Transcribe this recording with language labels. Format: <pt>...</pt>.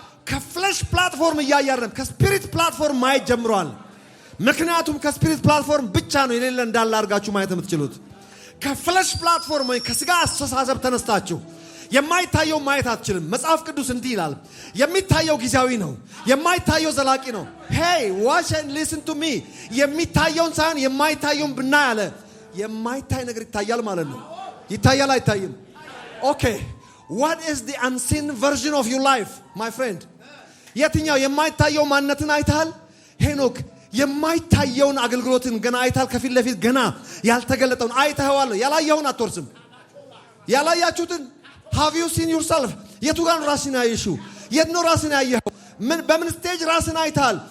<am>ከፍለሽ ፕላትፎርም እያያረም ከስፒሪት ፕላትፎርም ማየት ጀምሯል። ምክንያቱም ከስፒሪት ፕላትፎርም ብቻ ነው የሌለ እንዳለ አድርጋችሁ ማየት የምትችሉት። ከፍለሽ ፕላትፎርም ወይ ከስጋ አስተሳሰብ ተነስታችሁ የማይታየው ማየት አትችልም። መጽሐፍ ቅዱስ እንዲህ ይላል፣ የሚታየው ጊዜያዊ ነው፣ የማይታየው ዘላቂ ነው።</am> <en>ሄይ ዋች ኤንድ ሊስን ቱ ሚ።</en> <am>የሚታየውን ሳይሆን የማይታየውን ብናይ አለ። የማይታይ ነገር ይታያል ማለት ነው። ይታያል አይታይም?</am> <en>ኦኬ what is the unseen version of your life my friend?</en> <am>የትኛው የማይታየው ማንነትን አይታል? ሄኖክ የማይታየውን አገልግሎትን ገና አይታል። ከፊት ለፊት ገና ያልተገለጠውን አይተኸዋል። ያላየውን አትወርስም። ያላያችሁትን</am> <en>have you seen yourself?</en> <am>የቱ ጋር ራስን ያየሽው? የት ነው ራስን ያየኸው? በምን ስቴጅ ራስን አይታል?</am>